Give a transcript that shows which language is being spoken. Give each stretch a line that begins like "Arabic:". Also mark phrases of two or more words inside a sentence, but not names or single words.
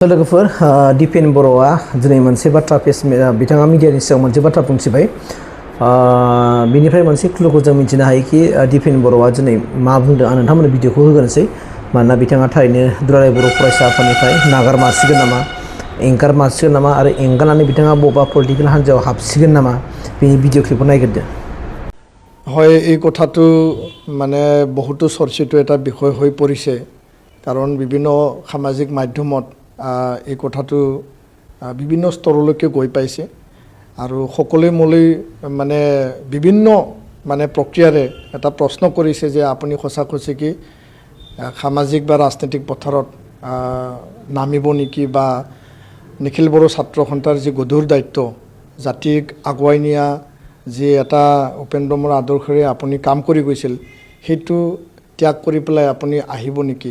Bodo: लोगोफोर दिपेन बर'आ दिनै मोनसे बाथ्रा बिथाङा मिडियानि सिगाङाव मोनसे बाथ्रा बुंथिबाय बिनिफ्राय मोनसे क्लुखौ जों मिथिनो हायोखि दिपेन बर'आ दिनै मा बुंदों आं नोंथांमोननो भिडिअखौ होगोनसै मानोना बिथाङा थारैनो दुलाराय बर' फरायसा आफादनिफ्राय नागारमारसिगोन नामा एंगारमारसिगोन नामा आरो एंगारनानै बिथाङा बबेबा पलिटिकेल हान्जायाव हाबसिगोन नामा बेनि भिडिअ क्लिपखौ नायग्रोदो।
Assamese: হয় এই কথাটো মানে বহুতো চৰ্চিত এটা বিষয় হৈ পৰিছে কাৰণ বিভিন্ন সামাজিক মাধ্যমত এই কথাটো বিভিন্ন স্তৰলৈকে গৈ পাইছে আৰু সকলোৱে মোলৈ মানে বিভিন্ন মানে প্ৰক্ৰিয়াৰে এটা প্ৰশ্ন কৰিছে যে আপুনি সঁচাকৈ কি সামাজিক বা ৰাজনৈতিক পথাৰত নামিব নেকি বা নিখিল বড়ো ছাত্ৰ সন্থাৰ যি গধুৰ দায়িত্ব জাতিক আগুৱাই নিয়া যে এটা উপেন্দ্ৰ বৰাৰ আদৰ্শৰে আপুনি কাম কৰি গৈছিল সেইটো ত্যাগ কৰি পেলাই আপুনি আহিব নেকি।